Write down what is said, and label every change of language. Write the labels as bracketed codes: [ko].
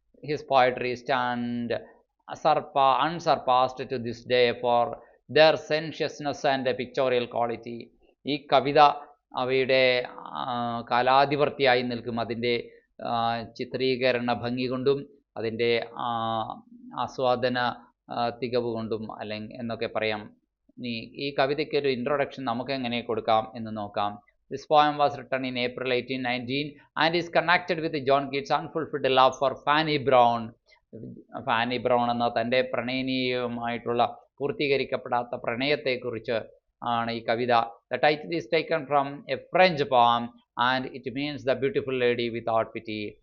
[en] His poetry stand unsurpassed to this day for their sensuousness and pictorial quality. [ml] ഈ കവിത അവയുടെ കാലാധിപർത്തിയായി നിൽക്കും. അതിൻ്റെ ചിത്രീകരണ ഭംഗി കൊണ്ടും അതിൻ്റെ ആസ്വാദന തികവ് കൊണ്ടും എന്നൊക്കെ പറയാം. ഈ കവിതയ്ക്ക് ഒരു ഇൻട്രൊഡക്ഷൻ നമുക്ക് എങ്ങനെ കൊടുക്കാം എന്ന് നോക്കാം. [en] This poem was written in April 1819 and is connected with John Keats' unfulfilled love for Fanny Brown. [ml] Fani brown എന്ന തൻ്റെ പ്രണയനീയമായിട്ടുള്ള പൂർത്തീകരിക്കപ്പെടാത്ത പ്രണയത്തെക്കുറിച്ച് ആണ് ഈ കവിത. [en] The title is taken from a French poem and it means the beautiful lady without pity.